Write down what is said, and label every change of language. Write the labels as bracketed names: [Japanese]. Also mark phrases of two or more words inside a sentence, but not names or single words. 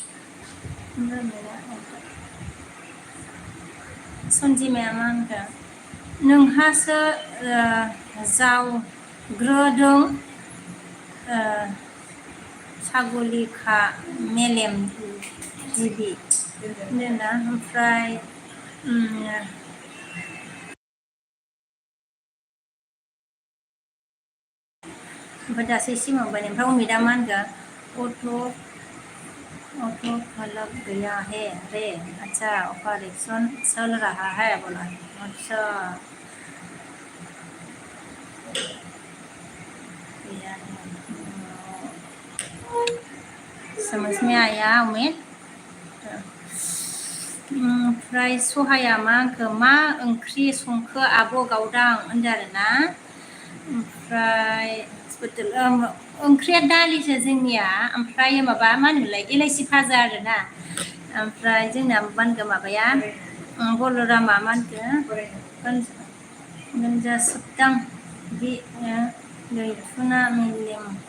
[Bodo] सन्जिमाया मा होनखो नोंहासो जावग्रोदों सागलिखा मेलेम जिबि होनदोंना ओमफ्राय दासो एसे माबाबाय ओमफ्राय अमितआ मा होनखो [Hindi] ऑटो फलक गया है रे अच्छा ऑपरेशन चल रहा है बोला अच्छा समझ में आया [Bodo] अमित ओमफ्राय सहाया मा होनखो मा ओंख्रि संखो आब' गावदां होनदों आरोना ओमफ्राय ओंख्रिया दालिसो जोंनिया ओमफ्राय माबा मा होनोमोनलाय एलाइसि भाजा आरोना ओमफ्राय जोंना मा होनखो माबाया बलरामा मा होनखो मोनजासोबदां बे दैथुना मेलेम